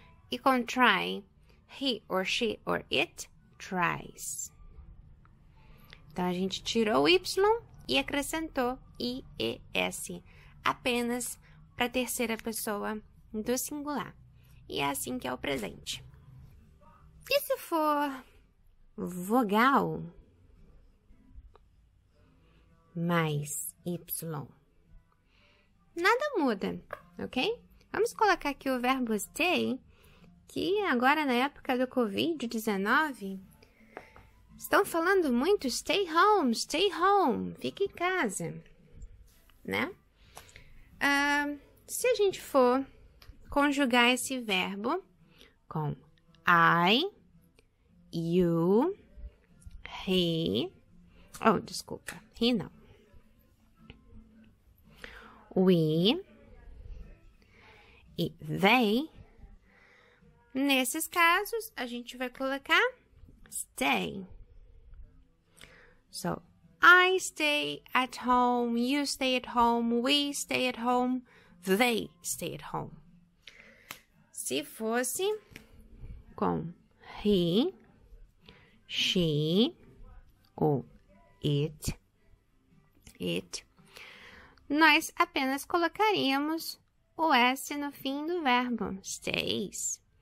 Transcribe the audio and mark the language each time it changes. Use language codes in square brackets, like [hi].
[en] E com try, he or she or it tries. [pt] Então, a gente tirou o Y e acrescentou IES, apenas para a terceira pessoa do singular. E é assim que é o presente. E se for vogal mais Y? Nada muda, ok? Vamos colocar aqui o verbo stay, que agora na época do Covid-19, estão falando muito [en] stay home, [pt] fique em casa, né? Se a gente for conjugar esse verbo com I, you, he, desculpa, he não, we e they, nesses casos, a gente vai colocar stay. [en] So, I stay at home, you stay at home, we stay at home, they stay at home. [pt] Se fosse com he, she ou it, nós apenas colocaríamos o S no fim do verbo, stays.